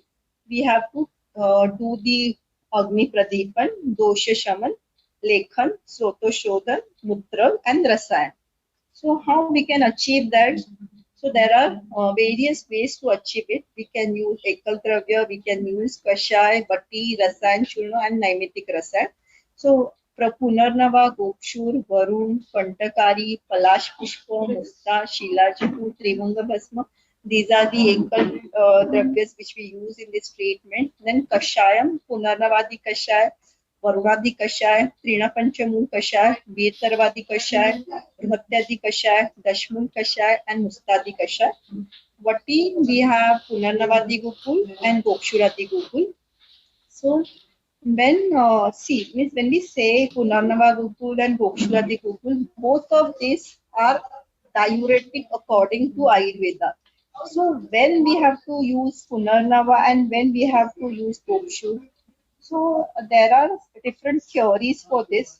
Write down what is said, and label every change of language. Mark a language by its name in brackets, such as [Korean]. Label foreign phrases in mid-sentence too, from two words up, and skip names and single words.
[English] We have to do the Agni Pradipan, Dosha Shaman, Lekhan, Soto Shodhan, Mutra and Rasayan. So how we can achieve that? So there are various ways to achieve it. We can use Ekal Dravya, we can use Kashai, Bati, Rasayan, Churno and Naimitik Rasayan. So Punarnava, Gokshur, Varun, Pantakari, Palash Pushpa, Musta, Shila Chitu, Trivanga Bhasma. These are the Ekal Dravyas which we use in this treatment. Then Kashayam, Punarnavadi Kashaya, Varunadi Kashaya, Trina Panchamu Kashaya, Vetarvadi Kashaya, Bhatyadi Kashaya, Dashmun Kashaya, and Mustadi Kashaya. Vati, we have Punarnavadi Gokul and Gokshurati Gokul. So, when when we say Punarnava Gokul and Gokshurati Gokul, both of these are diuretic according to Ayurveda. So, when we have to use Punarnava and when we have to use Gokshur, so there are different theories for this.